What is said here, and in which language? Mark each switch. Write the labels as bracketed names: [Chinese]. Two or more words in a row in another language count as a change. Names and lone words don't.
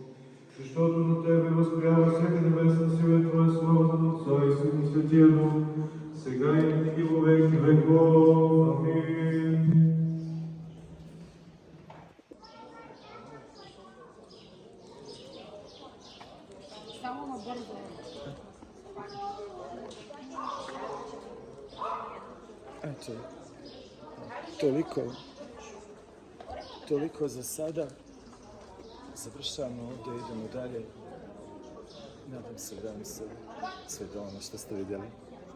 [Bulgarian] Защото на Тебе възпрява всяка небесна сила и Твое Слово на Отца и Сина и Святия Дух, сега и винаги во веки веков. Амин. Само набързо. [Croatian] Eto, toliko toliko za sada. Završavamo ovdje, idemo dalje. Nadam se da vam se svidjelo ono što ste vidjeli.